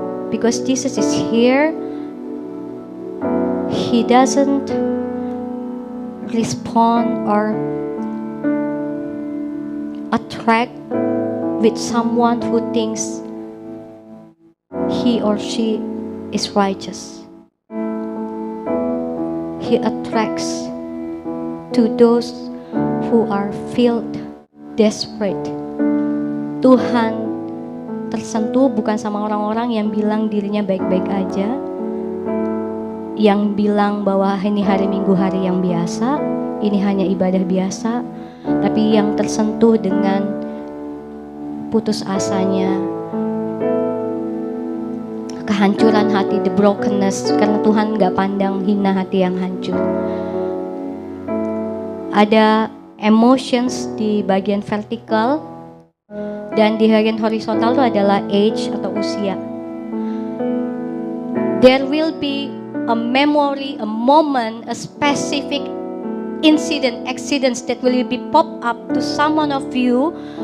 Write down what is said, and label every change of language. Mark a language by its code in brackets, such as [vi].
[en] Because Jesus is here, He doesn't respond or attract with someone who thinks he or she is righteous. He attracts to those who are filled desperate. [id] Tuhan tersentuh bukan sama orang-orang yang bilang dirinya baik-baik aja, yang bilang bahwa ini hari Minggu hari yang biasa, ini hanya ibadah biasa, tapi yang tersentuh dengan putus asanya, kehancuran hati, [en] the brokenness, [id] karena Tuhan gak pandang hina hati yang hancur. Ada emotions di bagian vertikal, dan di bagian horizontal itu adalah age atau usia. [en] There will be a memory, a moment, a specific incident, accidents that will be pop up to someone of you.